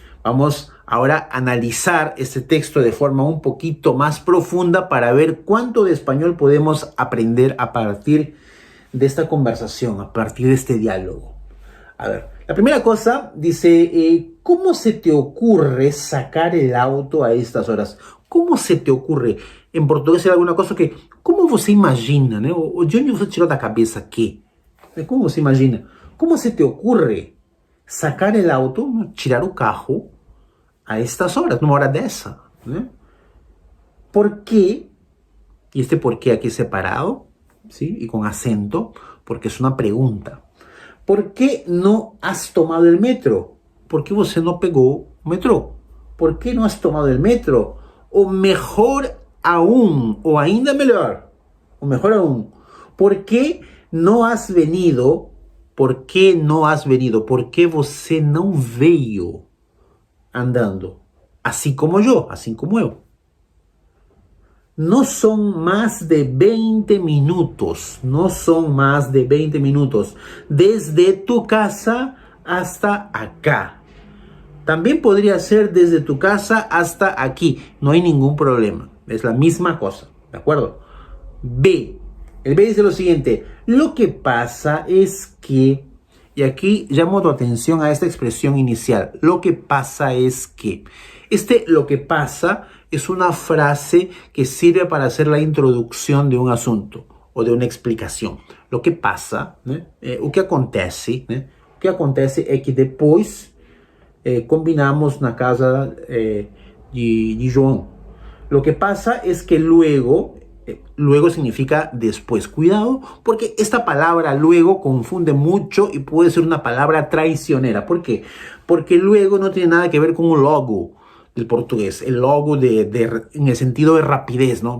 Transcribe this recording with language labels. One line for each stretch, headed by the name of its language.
Spanish: Vamos ahora a analizar este texto de forma un poquito más profunda para ver cuánto de español podemos aprender a partir de esta conversación, a partir de este diálogo. A ver, la primera cosa dice, ¿cómo se te ocurre sacar el auto a estas horas? ¿Cómo se te ocurre? En portugués hay alguna cosa que,
Portuguese: ¿cómo você imagina?
Spanish: ¿No?
Portuguese: O de onde você tirou da cabeça que? ¿Cómo você imagina?
Spanish: ¿Cómo se te ocurre sacar el auto,
Portuguese: tirar o carro
Spanish: a estas horas,
Portuguese: numa hora dessa?
Spanish: ¿No? ¿Por qué? Y este por qué aquí separado, ¿sí? Y con acento, porque es una pregunta. ¿Por qué no has tomado el metro? ¿Por qué
Portuguese: você no pegó o metrô?
Spanish: ¿Por qué no has tomado el metro? O mejor aún,
Portuguese: o ainda melhor,
Spanish: o mejor aún, ¿por qué no has venido? ¿Por qué no has venido?
Portuguese: ¿Por qué você não veio andando?
Spanish: Así como yo, así como
Portuguese: eu.
Spanish: No son más de 20 minutos. No son más de 20 minutos. Desde tu casa hasta acá. También podría ser desde tu casa hasta aquí. No hay ningún problema. Es la misma cosa. ¿De acuerdo? B. El B dice lo siguiente. Lo que pasa es que... Y aquí llamo tu atención a esta expresión inicial. Lo que pasa es que... lo que pasa es una frase que sirve para hacer la introducción de un asunto o de una explicação.
Portuguese: Lo que passa, né? O que acontece, né? O que acontece é que depois combinamos na casa de João.
Spanish: Lo que pasa es que luego, luego significa después. Cuidado, porque esta palabra luego confunde mucho y puede ser una palabra traicionera. ¿Por qué? Porque luego no tiene nada que ver con un logo del portugués, el logo en el sentido de rapidez, ¿no?